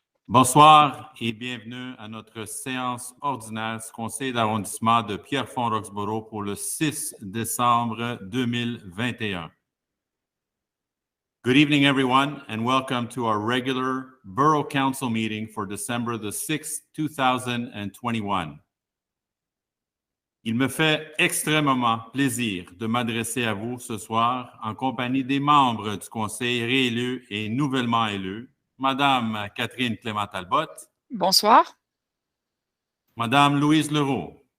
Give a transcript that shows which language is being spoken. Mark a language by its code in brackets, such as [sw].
[fr] Bonsoir et bienvenue à notre séance ordinaire du conseil d'arrondissement de Pierrefonds-Roxboro pour le 6 décembre 2021. [en] Good evening, everyone, and welcome to our regular Borough Council meeting for December the 6th, 2021. [fr] Il me fait extrêmement plaisir de m'adresser à vous ce soir en compagnie des membres du conseil réélus et nouvellement élus, Madame Catherine Clément-Talbot. Bonsoir. Madame Louise Leroux.